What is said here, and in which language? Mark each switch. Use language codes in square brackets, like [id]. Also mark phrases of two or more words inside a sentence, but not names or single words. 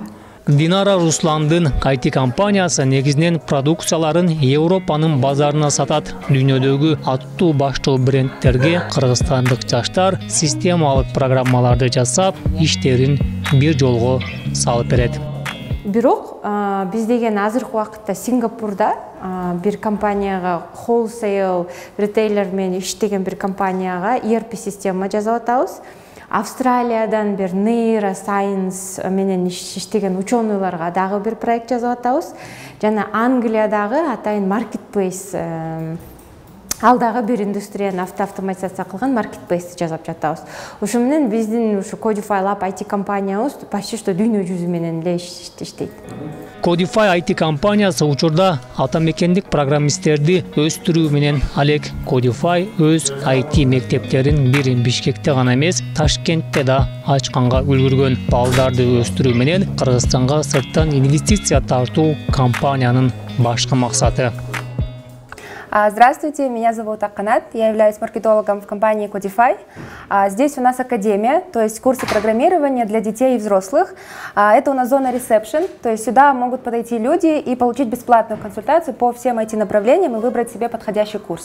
[ky] Динара Русландын IT компаниясы негизинен продукцияларын Европанын базарына сатат. Дүйнөдөгү аттуу баштуу брендтерге кыргызстандык жаштар системалык программаларды жасап, иштерин бир жолго салып берет. Бирок биз деген азыркы убакытта Сингапурда бир компанияга [en] wholesale retailer [ky] менен иштеген бир компанияга ERP система жасап атабыз. Австралиядан бир Neuroscience менен иштеген ученыйларга дагы бир проект жасап атабыз. Жана Англиядагы атайын marketplace, ал дагы бир индустрияны автоматизация кылган marketplace жасап жатабыз. Ошо менен биздин ушу Codify Lab IT компаниябыз [ru] почти что [ky] дүйнө жүзү менен эле иштейт. Codify IT компаниясы учурда атамекендик программисттерди өстүрүү менен алек. Codify өз IT мектептерин бирин Бишкекте гана эмес, Ташкентте да ачканга үлгүргөн. Балдарды өстүрүү менен Кыргызстанга сырттан инвестиция тартуу компаниянын башкы максаты. [ru] Здравствуйте, меня зовут Акканат, я являюсь маркетологом в компании Codify. Здесь у нас академия, то есть курсы программирования для детей и взрослых. Это у нас зона reception, то есть сюда могут подойти люди и получить бесплатную консультацию по всем IT-направлениям и выбрать себе подходящий курс.